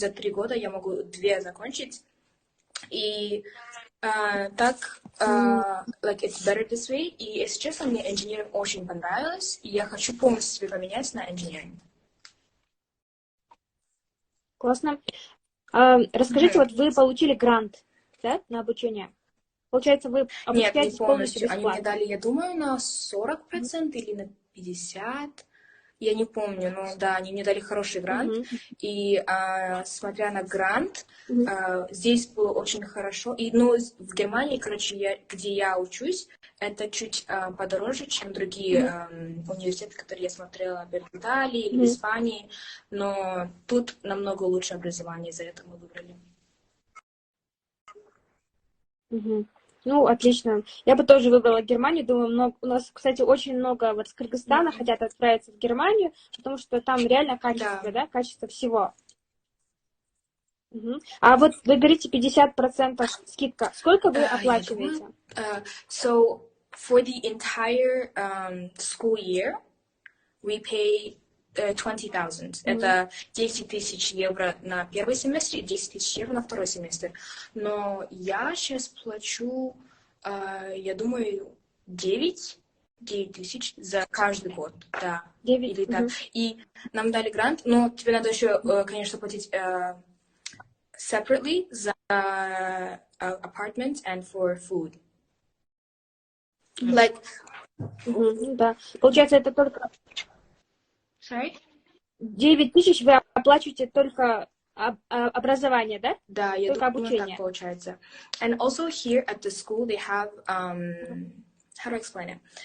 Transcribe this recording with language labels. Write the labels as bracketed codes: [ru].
[ru] За 3 года я могу 2 закончить. И так, [en] it's better this way. [ru] И, если честно, мне engineering очень понравилось, и я хочу полностью себе поменять на engineering. Классно. Расскажите, вот вы получили грант, да, на обучение? Получается, вы обучаетесь полностью бесплатно? Они мне дали, я думаю, на 40% или на 50%. Я не помню, но да, они мне дали хороший грант. И смотря на грант, здесь было очень хорошо. И, в Германии, короче, где я учусь, это чуть подороже, чем другие университеты, которые я смотрела в Италии или в Испании. Но тут намного лучше образование, из-за этого мы выбрали. Отлично. Я бы тоже выбрала Германию. Думаю, у нас, кстати, очень много вот с Кыргызстана хотят отправиться в Германию, потому что там реально качество, да, качество всего. А вот вы говорите 50% скидка. Сколько вы оплачиваете? [en] So, for the entire school year, we pay 20,000. [ru] Это 10 тысяч евро на первый семестр и 10 тысяч евро на второй семестр. Но я сейчас плачу, я думаю, 9 тысяч за каждый год. Да. 9? Или так. И нам дали грант, но тебе надо еще, конечно, платить separately за apartment [en] and for food. [ru] Да. Получается, это только [en] Sorry? [ru] 9 тысяч вы оплачиваете только образование, да? Да, я Только думаю, обучение. так получается. [en] And also here at the school they have, how to explain it?